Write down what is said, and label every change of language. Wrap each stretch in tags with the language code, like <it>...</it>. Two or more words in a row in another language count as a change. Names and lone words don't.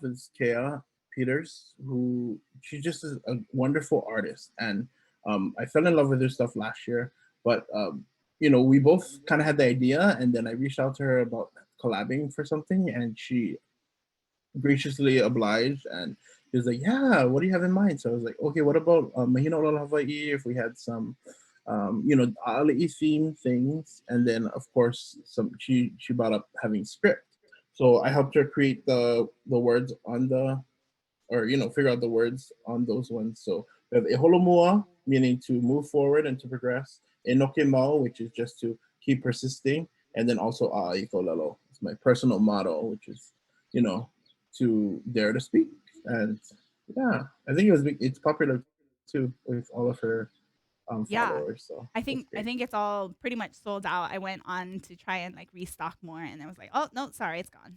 <en>It's Kea Peters, who she just is a wonderful artist, and I fell in love with her stuff last year. But we both kind of had the idea, and then I reached out to her about collabing for something, and she graciously obliged, and he was like, "Yeah, what do you have in mind?" So I was like, "Okay, what about</en> <haw>Mahina ʻŌlelo Hawaii?</haw> <en>If we had some, ʻAʻaliʻi theme things, and then of course some." She brought up having script, so I helped her create the words on the, or figure out the words on those ones. So we have eholomua, meaning to move forward and to progress. Enokemau, which is just to keep persisting, and then also ʻaʻikolelo. It's my personal motto, which is, you know, to dare to speak. And yeah, I think it's popular too with all of her Yeah. followers. So I that's think I great. think it's all pretty much sold out. I went on to try and like restock more, and I was like, oh no, sorry, it's gone.</en>